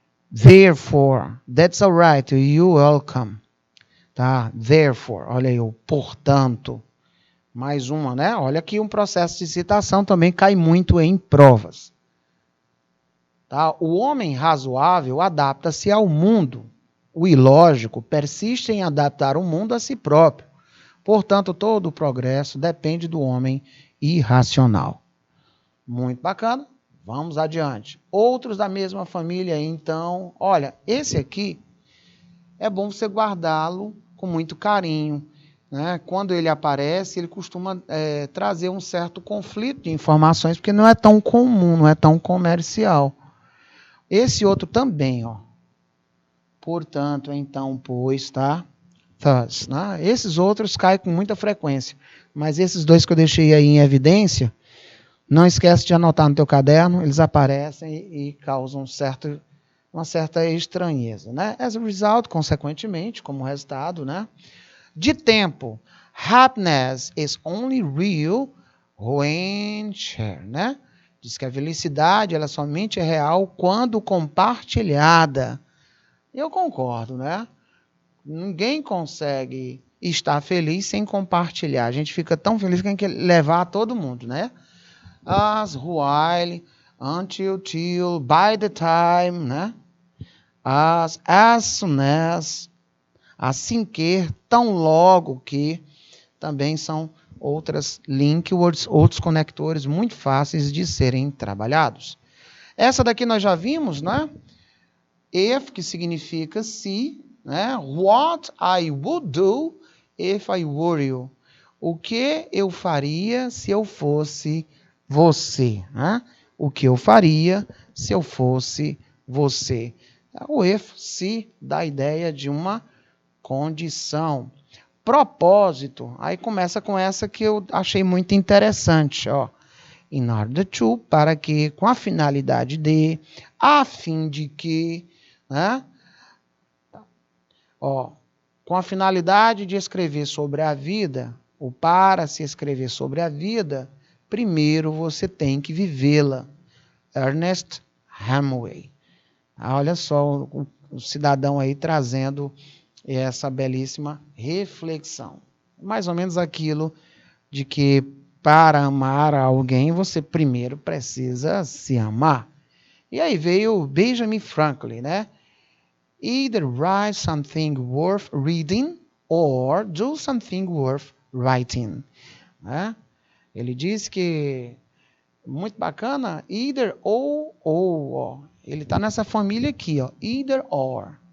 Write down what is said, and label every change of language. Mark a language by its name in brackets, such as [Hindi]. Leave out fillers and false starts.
[English] Therefore, that's alright, you're welcome. [Portuguese] Tá? Therefore, olha aí o portanto. Mais uma, né? Olha aqui um processo de citação também cai muito em provas. Tá? O homem razoável adapta-se ao mundo. O ilógico persiste em adaptar o mundo a si próprio. Portanto, todo o progresso depende do homem irracional. Muito bacana. Vamos adiante. Outros da mesma família, então. Olha, esse aqui é bom você guardá-lo com muito carinho. Né? Quando ele aparece, ele costuma trazer um certo conflito de informações, porque não é tão comum, não é tão comercial. Esse outro também, ó. Portanto, então, pois, tá? Thus, né? Esses outros caem com muita frequência. Mas esses dois que eu deixei aí em evidência, não esquece de anotar no teu caderno, eles aparecem e causam uma certa estranheza, né? [English] As a result, [Portuguese] consequentemente, como resultado, né? De tempo. [English] Happiness is only real when shared, né? [Portuguese] Diz que a felicidade ela somente é real quando compartilhada. Eu concordo, né? Ninguém consegue estar feliz sem compartilhar. A gente fica tão feliz que tem que levar a todo mundo, né? [English] As, while, until, till, by the time, né? As soon as, [Portuguese] assim que, tão logo que, também são outras link words, outros conectores muito fáceis de serem trabalhados. Essa daqui nós já vimos, né? If, que significa se, né? [English] What I would do if I were you. [Portuguese] O que eu faria se eu fosse você, né? O que eu faria se eu fosse você. O if, se, dá a ideia de uma condição. Propósito, aí começa com essa que eu achei muito interessante, ó. [English] In order to, [Portuguese] para que, com a finalidade de, a fim de que, né? Ó, com a finalidade de escrever sobre a vida, ou para se escrever sobre a vida, primeiro você tem que vivê-la. Ernest Hemingway. Olha só o cidadão aí trazendo essa belíssima reflexão. Mais ou menos aquilo de que para amar alguém você primeiro precisa se amar. E aí veio Benjamin Franklin, né? [English] Either write something worth reading or do something worth writing. [Portuguese] Né? Ele diz que muito bacana, either ou, ó. Ele está nessa família aqui, ó, either or.